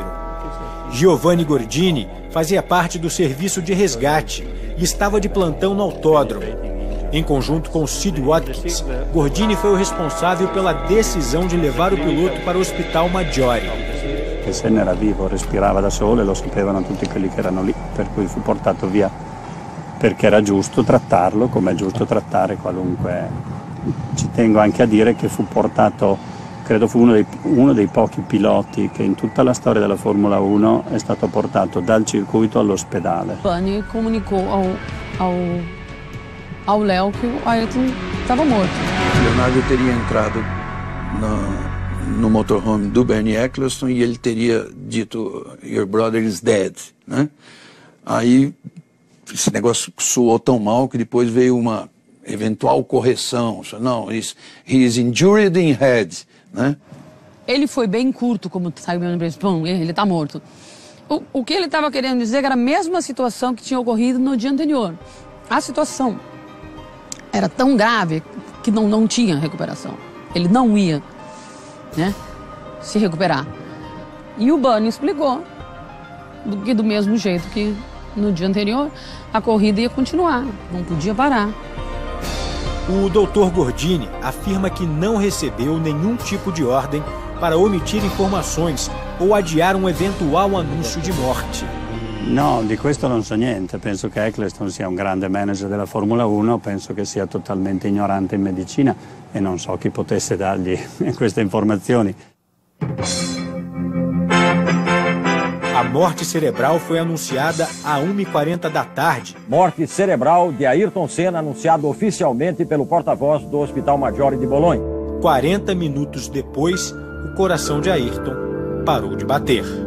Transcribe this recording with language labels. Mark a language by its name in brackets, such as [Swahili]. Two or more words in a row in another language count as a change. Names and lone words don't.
[Portuguese] Giovanni Gordini fazia parte do serviço de resgate e estava de plantão no autódromo. Em conjunto com Sid Watkins, Gordini foi o responsável pela decisão de levar o piloto para o Hospital Maggiore. [Italian] Che Senna era vivo, respirava da solo e lo sapevano tutti quelli che erano lì, per cui fu portato via perché era giusto trattarlo come è giusto trattare qualunque. Ci tengo anche a dire che fu portato, credo fu uno dei pochi piloti che in tutta la storia della Formula 1 è stato portato dal circuito all'ospedale. [Portuguese] Bunny comunicou ao Léo que o Ayrton estava morto. Leonardo teria entrado no motorhome do Bernie Eccleston e ele teria dito: [English] "Your brother is dead", [Portuguese] né? Aí esse negócio soou tão mal que depois veio uma eventual correção. Não, [English] he is injured in head, [Portuguese] né? Ele foi bem curto, como saiu meu nome, ele está morto. O que ele estava querendo dizer era a mesma situação que tinha ocorrido no dia anterior. A situação era tão grave que não tinha recuperação. Ele não ia, né, se recuperar. E o Bunny explicou que do mesmo jeito que no dia anterior, a corrida ia continuar, não podia parar. O Dr. Gordini afirma que não recebeu nenhum tipo de ordem para omitir informações ou adiar um eventual anúncio di morte. [Italian] No, di questo non so niente. Penso che Eccleston sia un grande manager della Formula 1, penso che sia totalmente ignorante in medicina e non so chi potesse dargli queste informazioni. [Portuguese] A morte cerebral foi anunciada às 1h40 da tarde. Morte cerebral de Ayrton Senna, anunciado oficialmente pelo porta-voz do Hospital Maggiore de Bolonha. 40 minutos depois, o coração de Ayrton parou de bater.